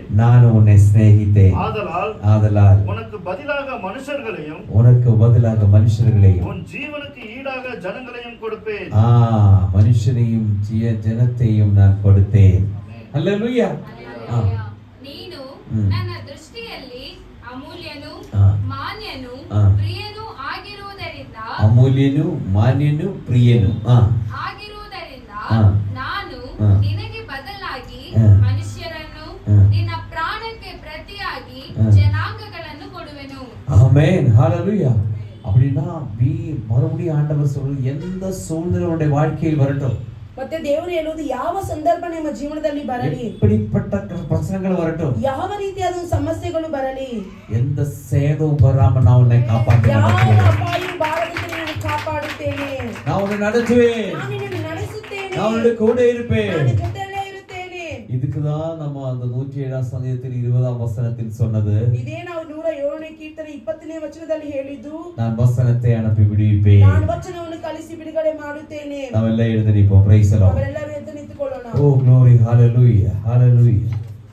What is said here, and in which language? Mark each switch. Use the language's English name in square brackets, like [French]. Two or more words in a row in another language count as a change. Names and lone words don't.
[Tamil] நானும் உன்னை சிநேகித்தேன். ஆதலால் உனக்கு பதிலாக மனுஷர்களையும் உன் ஜீவனுக்கு ஈடாக ஜனங்களையும் கொடுப்பேன். மனுஷனையும் ஜனத்தையும் நான் கொடுத்தேன். அல்லேலூயா. [Kannada] ನೀನು ನನ್ನ ದೃಷ್ಟಿಯಲ್ಲಿ ಅಮೂಲ್ಯನು ಮಾನ್ಯನು ಪ್ರಿಯನು ಆಗಿರುವುದರಿಂದ ನಾನು ನಿನಗೆ ಬದಲಾಗಿ ಮನುಷ್ಯರನ್ನು ನಿನ್ನ ಪ್ರಾಣಕ್ಕೆ ಪ್ರತಿಯಾಗಿ ಜನಾಂಗಗಳನ್ನು ಕೊಡುವೆನು. [Tamil] ஆமென். ஹalleluya. அப்படினா மறுபடியும் ஆண்டவர் சொல்றது, எந்த சூழ்நிலை உன்னுடைய வாழ்க்கையில் வரட்டும், [Kannada] ಮತ್ತೆ ದೇವರು ಹೇಳುವುದು, ಯಾವ ಸಂದರ್ಭ ನಿಮ್ಮ ಜೀವನದಲ್ಲಿ ಬರಲಿ, [Tamil] எப்படிப்பட்ட பிரச்சனைகள் வரட்டும், [Kannada] ಯಾವ ರೀತಿಯಾದ ಸಮಸ್ಯೆಗಳು ಬರಲಿ, [Tamil] எந்த சேதமும் வராம நான் உன்னை காப்பாற்றுவேன். [Kannada] ಯಾವ ಅಪಾಯವು ಬಾರದಂತೆ ನಾನು ಕಾಪಾಡುತ್ತೇನೆ. [Tamil] நான் உன்னை நடத்துவேன். [Kannada] ನಾನು ನಿನ್ನನ್ನು ನಡೆಸುತ್ತೇನೆ. [Tamil] நான் உன்னோட கூட இருப்பேன். [Kannada] ನಾನು ಜೊತೆಯಲ್ಲೇ ಇರುತ್ತೇನೆ. [Tamil] இதுக்குதான் நம்ம அந்த 107ஆம் சங்கீதத்தில் 20ஆம் வசனத்தில் சொன்னது, [Kannada] ಇದೇ ನಾವು 107ನೇ ಕೀರ್ತನೆ 20ನೇ ವಚನದಲ್ಲಿ ಹೇಳಿದ್ದು, [Tamil] நான் வசனத்தை அனுப்பி விடுவிப்பேன். [Kannada] ನಾನು ವಚನವನ್ನು ಕಲಿಸಿ ಬಿಡುಗಡೆ ಮಾಡುತ್ತೇನೆ. [Tamil] ನಾವೆಲ್ಲ எழுந்து நிற்போம். [English] Praise the Lord. [Kannada] ನಾವೆಲ್ಲರೂ ಎದ್ದು ನಿಂತುಕೊಳ್ಳೋಣ. [English] Oh glory. [Tamil] ஹalleluya. ஹalleluya.